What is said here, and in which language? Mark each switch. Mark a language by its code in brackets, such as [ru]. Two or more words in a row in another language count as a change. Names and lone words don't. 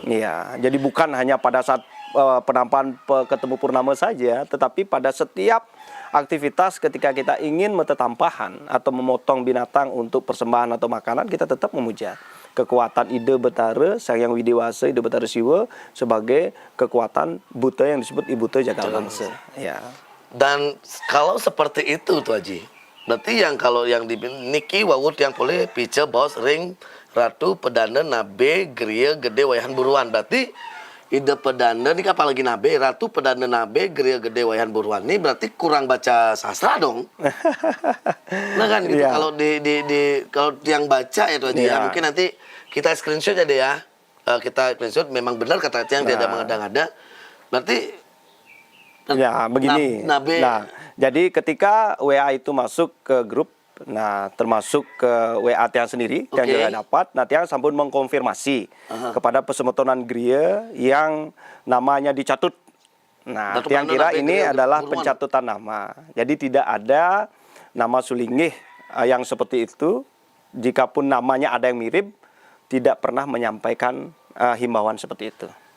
[id] Iya, jadi bukan hanya pada saat penampahan ketemu purnama saja, tetapi pada setiap aktivitas ketika kita ingin metetampahan atau memotong binatang untuk persembahan atau makanan, kita tetap memuja kekuatan Ida Betara Sang Hyang Widewasa Ida Betara Siwa sebagai kekuatan buta yang disebut Ibuta Jagal Mangse. Ya. Dan kalau seperti itu tuh Haji, berarti kalau yang di niki wawut yang boleh pice bos ring ratu pedana nabe geria gede wayahan buruan, berarti Ida pedana ini apalagi nabe ratu pedana nabe geria gede wayahan buruan ini berarti kurang baca sastra dong. Nah kan gitu. Kalau kalau yang baca itu aja ya mungkin nanti kita screenshot aja deh ya. Kita screenshot memang benar kata yang tidak mengada-ngada. Berarti ya begini. Jadi ketika WA itu masuk ke grup, termasuk ke WA Tiang sendiri, Tiang juga dapat. Tiang sampun mengkonfirmasi kepada pesemetonan Gria yang namanya dicatut. Tiang kira ini adalah pencatutan nama. Jadi tidak ada nama sulingih yang seperti itu. Jikapun namanya ada yang mirip, tidak pernah menyampaikan himbauan seperti itu.